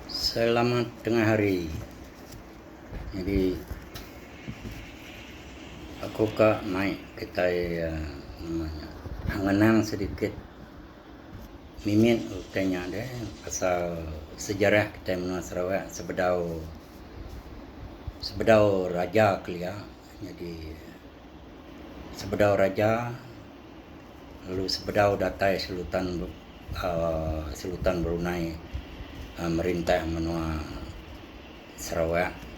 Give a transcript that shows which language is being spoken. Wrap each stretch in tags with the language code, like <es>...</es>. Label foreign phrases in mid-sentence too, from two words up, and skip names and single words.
<ms>Selamat tengah hari.</ms> <iba>Jadi aku naik kita namanya angenang sedikit mimin tanya deh pasal sejarah kita menua Sarawak sebedau raja kelia. Jadi sebedau raja lalu sebedau datai Sultan Brunei merintah menua Sarawak.</iba>